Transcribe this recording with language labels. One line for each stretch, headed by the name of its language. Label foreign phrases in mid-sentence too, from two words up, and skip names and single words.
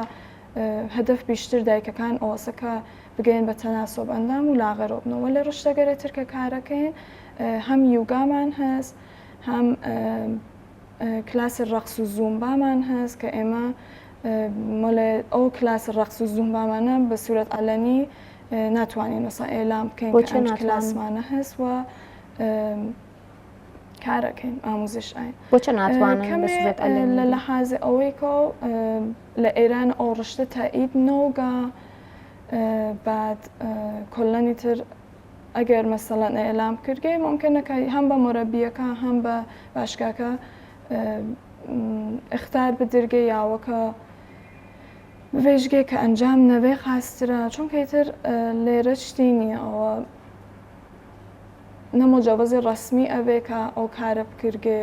Southern Kurdish: هەدەف بیشتر دایکەکان ئەوەسەکە بگەین بە تەناسۆب ئەندام و لاغەرۆ بنەوە لە ڕشتەگەرێتر کە کارەکەین هەم یوگامان هەست هەم کلاسی ڕەقس و زومبامان هەست کە ئێمە ئەو کلاسی ڕەقس و زومبامانە بە سوورەت ئەلەنی ناتوانین وەسا ئێلام بکەین کە کلاسمانە هەست و کارەکەین ئاموزش ئاین بۆچە ناتوانن بە سوورەت ئەلەنی لە لەحازێ ئەوەی کە لە ئێران ئەو ڕشتە تایید نۆگا بعد کۆلەنی تر ئەگەر مەسەڵەن ئێلام کردگەی ممکنەکە هەم بە مۆرەبیەکە هەم بە باشگاکە اختار بدرگە یاوەکە بێژگێ کە ئەنجام نەوێ خاسترە چونکە ئیتر لێرە شتی نییە ئەوە نەمۆجەوەزی ڕەسمی ئەوێ کە ئەو کارە بکردگێ